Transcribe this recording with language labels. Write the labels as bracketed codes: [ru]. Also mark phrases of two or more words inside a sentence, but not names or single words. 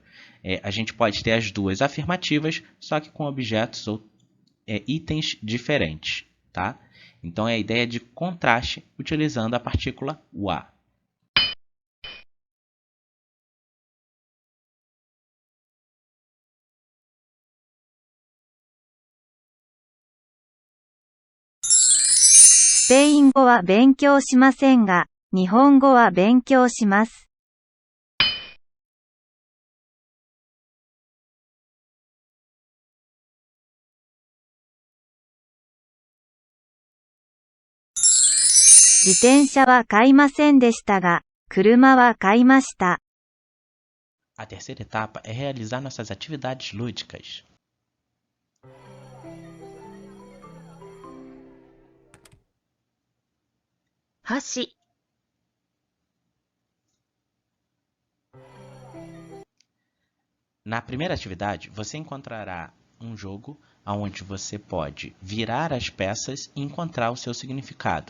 [pt] A gente pode ter as duas afirmativas, só que com objetos ou itens diferentes, tá? Então é a ideia de contraste utilizando a partícula wa. [ja] Spein語は勉強しませんが、日本語は勉強します。自転車は買いませんでしたが、車は買いました。 [pt] A terceira etapa é realizar nossas atividades lúdicas. Hashi. Na primeira atividade, você encontrará um jogo onde você pode virar as peças e encontrar o seu significado.